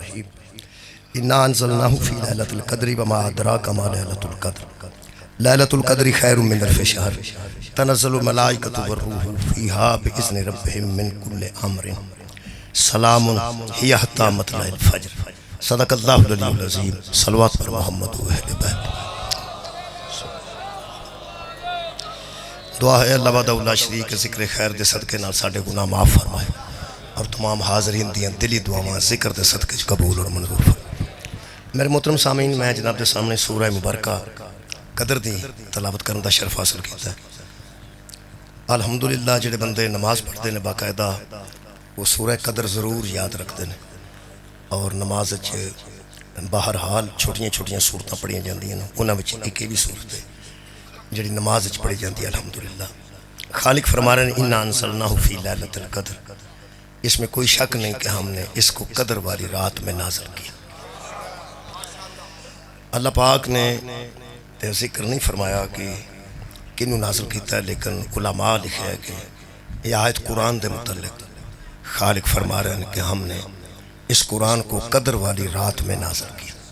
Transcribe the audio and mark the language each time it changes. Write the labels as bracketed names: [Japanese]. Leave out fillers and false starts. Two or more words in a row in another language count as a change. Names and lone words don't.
[Arabic] الرحیم انا انزلناہ فی لیلۃ القدر وما ادراک ما لیلۃ القدر لیلۃ القدر خیر من الف شہر تنزل الملائکۃ والروح فیہا باذن ربہم من کل امر سلام ہی حتی مطلع الفجر صدق اللہ العلی العظیم [Urdu] صلوات پر محمد و اہل بیت [Punjabi] دعا ہے اللہ [Arabic] وحدہ لا شریک [Punjabi] ذکر خیر دے صدقے نال ساڈے گناہ معاف فرمائے اور تمام حاضرین دیاں دلی دعاواں ذکر دے صدقے قبول اور منظور فرمائے۔ میرے محترم سامعین، میں جناب دے سامنے سورہ مبارکہ قدر دی تلاوت کرن دا شرف حاصل کیتا ہے۔ الحمدللہ جڑے بندے [Urdu] نماز پڑھتے ہیں باقاعدہ وہ سورہ قدر ضرور یاد رکھتے ہیں [Punjabi] اور نماز بہرحال چھوٹیاں چھوٹیاں صورتاں پڑھیاں جاندیاں انہاں وچ ایک بھی صورت ہے جڑی نماز وچ پڑھی جاندی ہے۔ [Urdu] الحمدللہ خالق فرما رہے ہیں [Arabic] انا انزلناہ فی لیلۃ القدر، [Urdu] اس میں کوئی شک نہیں کہ ہم نے اس کو قدر والی رات میں نازل کیا۔ [Punjabi] اللہ پاک نے ذکر نہیں فرمایا کہ کنوں نازل کیتا ہے، لیکن علماء لکھے ہے کہ یہ آیت قرآن دے متعلق خالق فرما رہے ہیں کہ [Urdu] ہم نے اس قرآن کو قدر والی رات میں نازل کیا۔